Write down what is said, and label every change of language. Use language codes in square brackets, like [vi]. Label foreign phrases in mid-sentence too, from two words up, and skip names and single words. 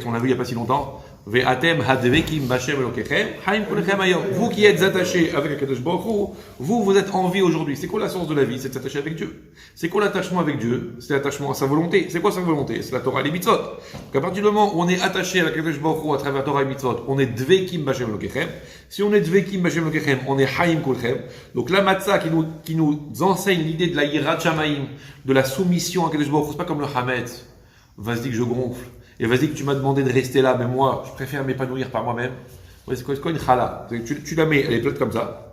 [fr] On l'a vu il n'y a pas si longtemps. Vous qui êtes attachés avec [he] הקדוש ברוך הוא, [fr] vous êtes en vie aujourd'hui. C'est quoi la source de la vie? C'est de s'attacher avec Dieu. C'est quoi l'attachement avec Dieu? C'est l'attachement à sa volonté. C'est quoi sa volonté? C'est la Torah et les mitzvot. Donc à partir du moment où on est attaché à [he] הקדוש ברוך הוא [fr] à travers la Torah et les mitzvot, on est [he] דבקים בה׳ אלוקיכם. [fr] Si on est [he] דבקים בה׳ אלוקיכם, [fr] on est [he] חיים כולכם. [fr] Donc la matzah qui nous enseigne l'idée de la [he] יראת שמים, [fr] de la soumission à [he] הקדוש ברוך הוא, [fr] c'est pas comme le hametz. Vas-y que je gonfle. Et vas-y que tu m'as demandé de rester là, mais moi, je préfère m'épanouir par moi-même. Ouais, c'est quoi une chala? Tu la mets, elle est plate comme ça.